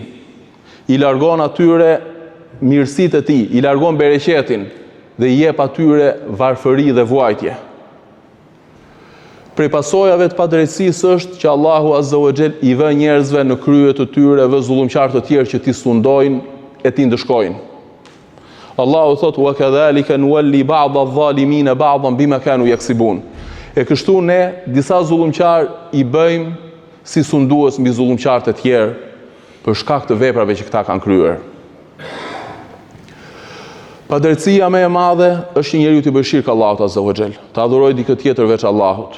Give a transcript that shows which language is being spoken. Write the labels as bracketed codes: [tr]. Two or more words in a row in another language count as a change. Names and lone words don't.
[sq] I largon atyre mirësitë e tij, i largon bereqetin dhe i jep atyre varfëri dhe vuajtje. Prej pasojave të padrejtësisë është që Allahu [ar] عز وجل [sq] i vë njerëzve në krye të tyre vë zullumqtar të tjerë që t'i sundojnë e t'i ndëshkojnë. Allahu thot: [ar] "وكذلك نولي بعض الظالمين بعضا بما كانوا يكسبون." [sq] E kështu ne disa zullumqtar i bëjmë si sundues mbi zullumqtarët e tjerë për shkak të veprave që këta kanë kryer. Padrejtësia më e madhe është që njeriu të bëjë shirk Allahut [ar] عز وجل, [sq] të adhurojë dikë tjetër veç Allahut.